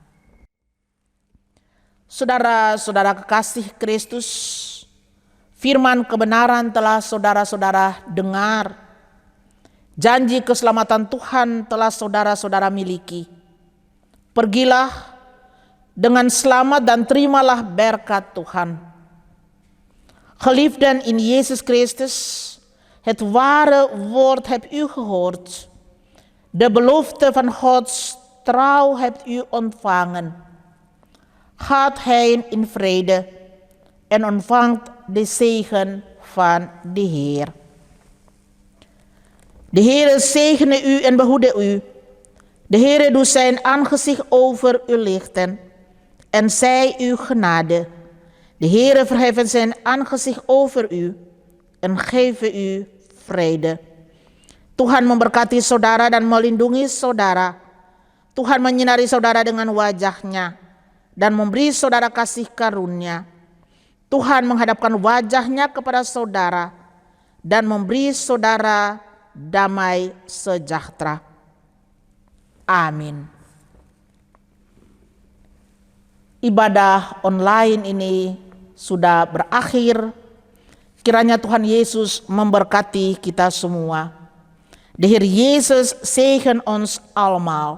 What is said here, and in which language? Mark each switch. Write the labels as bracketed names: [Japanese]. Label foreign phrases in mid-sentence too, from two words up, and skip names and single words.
[Indonesian] Saudara-saudara kekasih Kristus, firman kebenaran telah saudara-saudara dengar. Janji keselamatan Tuhan telah saudara-saudara miliki. Pergilah dengan selamat dan terimalah berkat Tuhan. [Dutch] Geliefden in Jezus Christus, het ware woord hebt u gehoord. De belofte van Gods trouw hebt u ontvangen. Gaat heen in vrede en ontvangt de zegen van de Heer. De Heere zegene u en behoede u. De Heere doet zijn aangezicht over u lichten en zij u genade. De Heere verheffen zijn aangezicht over u en geven u vrede. [Indonesian] Tuhan memberkati saudara dan melindungi saudara. Tuhan menyinari saudara dengan wajah-Nya dan memberi saudara kasih karunia. Tuhan menghadapkan wajah-Nya kepada saudara dan memberi saudara damai sejahtera. Amin. Ibadah online ini sudah berakhir. Kiranya Tuhan Yesus memberkati kita semua. [Dutch] De Heer Jezus zegen ons allemaal.